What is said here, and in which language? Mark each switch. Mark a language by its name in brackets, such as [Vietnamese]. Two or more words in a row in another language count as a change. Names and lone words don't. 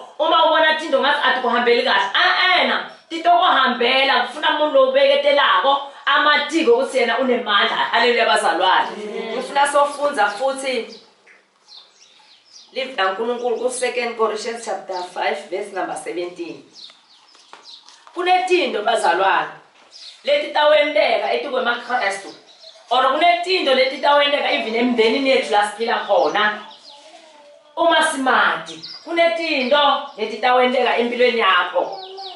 [Swati] Uma ubona into ngathi athi kuhambeli kahle. Titokuhambela kufuna umuntu lobeketelako amatiko ukuthi yena unemandla. Haleluya bazalwane. Ngifuna sofunza futhi live kaNkulunkulu ku [English] 2 Corinthians chapter 5 verse number 17. [Swati] Kunetindo bazalwane leti tawendeka etikwemakristu or kunetindo leti tawendeka even emndenini yethu la siphila khona. Uma simati kunetindo leti tawendeka empilweni yakho.